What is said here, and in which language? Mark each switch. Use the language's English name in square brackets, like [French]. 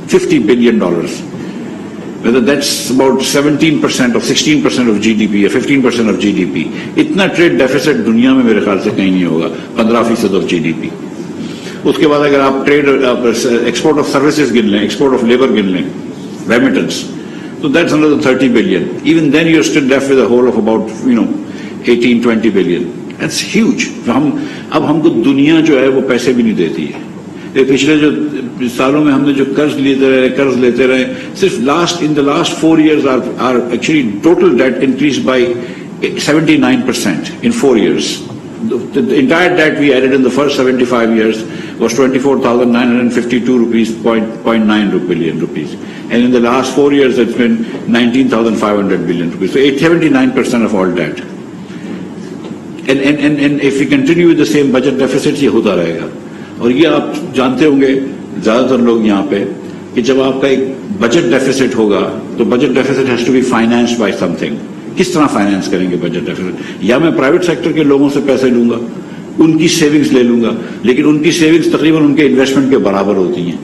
[English] $50 billion. That's about 17% or 16% of GDP یا 15% of GDP. [Urdu] اتنا trade deficits دنیا میں میرے خیال سے کہیں نہیں ہوگا. [English] 15% of GDP. [Urdu] اس کے بعد اگر آپ ٹریڈ ایکسپورٹ آف سروسز گن لیں، ایکسپورٹ آف لیبر گن لیں، ریمیٹنس، تو [English] that's another [Urdu] 30 billion. [English] Even then you're still left with a whole of about 18-20 billion. That's huge. [Urdu] اب ہم کو دنیا جو ہے وہ پیسے بھی نہیں دیتی ہے. پچھلے جو سالوں میں ہم نے جو قرض لیتے رہے صرف [English] in the last 4 years our actually total debt increased by 79% in 4 years. The entire debt we added in the first 75 years was 24,952 billion rupees. And in the last 4 years it's been 19,500 billion rupees. So 79% of all debt. And if we continue with the same budget deficit [Urdu] یہ ہوتا رہے گا. اور یہ آپ جانتے ہوں گے زیادہ تر لوگ یہاں پہ کہ جب آپ کا ایک بجٹ ڈیفیسٹ ہوگا تو budget deficit [English] Has to be financed by something. [Urdu] کس طرح فائنینس کریں گے بجٹ ڈیفیسٹ؟ یا میں پرائیویٹ سیکٹر کے لوگوں سے پیسے لوں گا، ان کی سیونگز لے لوں گا، لیکن ان کی سیونگز تقریباً ان کے انویسٹمنٹ کے برابر ہوتی ہیں.